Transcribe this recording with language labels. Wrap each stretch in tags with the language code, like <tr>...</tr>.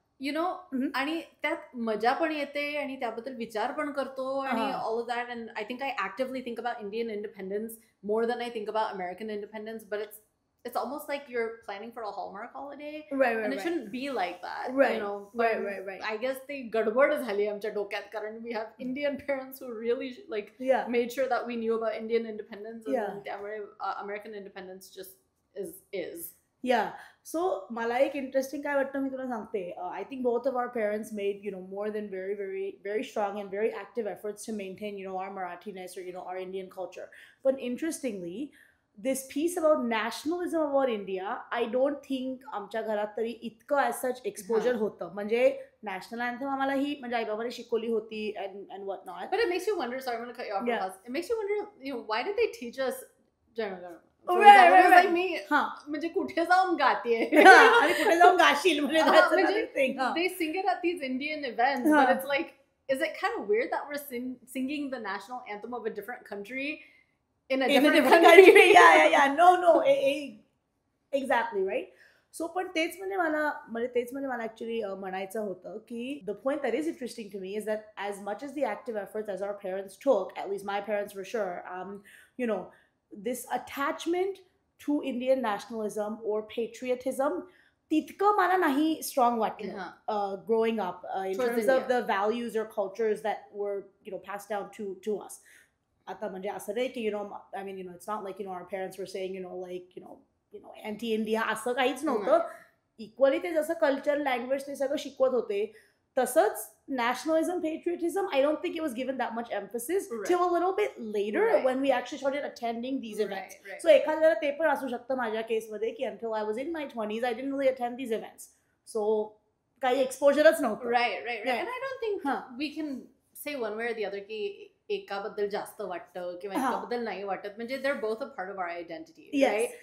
<en>You know,</en> <mr>आणि त्यात मजा पण येते आणि त्याबद्दल विचार पण करतो आणि</mr> <en>all of that, and I think I actively think about Indian independence more than I think about American independence, but it's almost like you're planning for a Hallmark holiday, right, and it shouldn't be like that, right, you know. Right. I guess</en> <mr>ते गडबड झाली आमच्या डोक्यात,</mr> <en>कारण we have Indian parents who really like made sure that we knew about Indian independence, and त्यामुळे American independence just is. Yeah.</en> <mr>So मला एक interesting काय वाटतं मी तुला सांगते.</mr> <en>I think both of our parents made, you know, more than very, very, very strong and very active efforts to maintain, you know, our Marathiness or, you know, our Indian culture. But interestingly, this piece about nationalism about India, I don't think</en> <mr>आमच्या घरात तरी इतकं</mr> <en>as such exposure होतं.</en> <mr>म्हणजे national anthem आम्हाला ही म्हणजे आई बाबांनी शिकवली होती</mr> <en>and what not. But it makes you wonder, sorry I'm going to cut you off. It makes you wonder, you know, why did they teach us Jana right.</en> <mr>Like me, म्हणजे कुठे जाऊन गातेय आणि कुठे जाऊन गाशील म्हणजे</mr> <en>they sing it at these Indian events, but it's like, is it kind of weird that we're singing the national anthem of a different country in a different country? Yeah. No, exactly, right? So</en> <mr>पण तेच म्हणजे मला actually म्हणायचं होतं की</mr> <en>the point that is interesting to me is that as much as the active efforts as our parents took, at least my parents for sure, you know, this attachment to Indian nationalism or patriotism</en> <mr>तितकं मला नाही</mr> <en>strong वाटलं growing up in terms of the values or cultures that were, you know, passed down to us.</en> <mr>आता म्हणजे असं नाही की,</mr> <en>you know, I mean, you know, it's not like, you know, our parents were saying, you know, like, you know, anti-India</en> <mr>असं काहीच नव्हतं. Equally ते जसं कल्चर लँग्वेज ते सगळं शिकवत होते तसंच</mr> <en>nationalism, patriotism, I don't think it was given that much emphasis till a little bit later when we actually started attending these events. So</en> <mr>एखाद्याला ते पण असू शकतं माझ्या केसमध्ये की</mr> <en>until I was in my 20s, I didn't really attend these events.</en> <mr>So काही एक्सपोजरच नव्हतं.</mr> <en>Right. And I don't think we can say one way or the other</en> <mr>की एकाबद्दल जास्त वाटतं किंवा एकाबद्दल नाही वाटत, म्हणजे</mr> <en>they're both a part of our identity, right?</en>